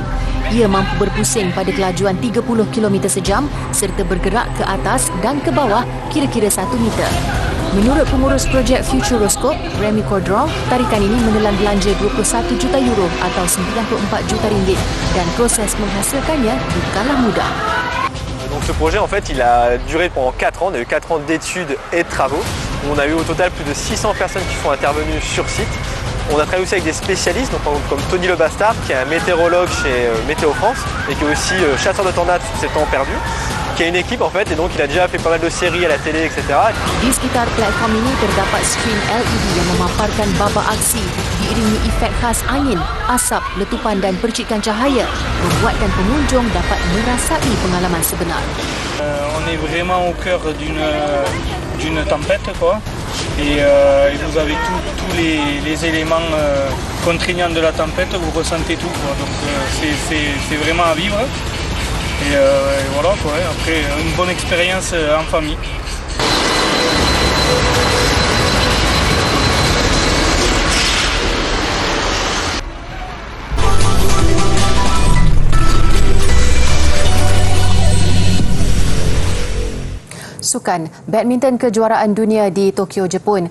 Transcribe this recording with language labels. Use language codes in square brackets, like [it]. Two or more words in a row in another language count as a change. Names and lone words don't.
[ms] Ia mampu berpusing pada kelajuan 30 km sejam serta bergerak ke atas dan ke bawah kira-kira 1 meter. Menurut pengurus projek Futuroscope, Remy Cordron, tarikan ini menelan belanja 21 juta euro atau 94 juta ringgit dan proses menghasilkannya bukanlah mudah. [fr] Donc ce projet en fait il a duré pendant 4 ans, on a eu 4 ans d'études et de travaux. On a eu au total plus de 600 personnes qui sont intervenues sur site. On a travaillé aussi avec des spécialistes, donc par exemple comme Tony Le Bastard, qui est un météorologue chez Météo France et qui est aussi chasseur de tornades sous ses temps perdus, qui a une équipe en fait et donc il a déjà fait pas mal de séries à la télé, etc. [ms] Di sekitar platform ini terdapat skrin LED yang memaparkan babak aksi diiringi efek khas angin, asap, letupan dan percikan cahaya membuatkan pengunjung dapat merasai pengalaman sebenar. [fr] On est vraiment au cœur d'une tempête quoi. Et vous avez tous les éléments contraignants de la tempête, vous ressentez tout quoi. Donc c'est vraiment à vivre. Et voilà quoi. Après une bonne expérience en famille. [ms] Sukan badminton kejuaraan dunia di Tokyo, Jepun.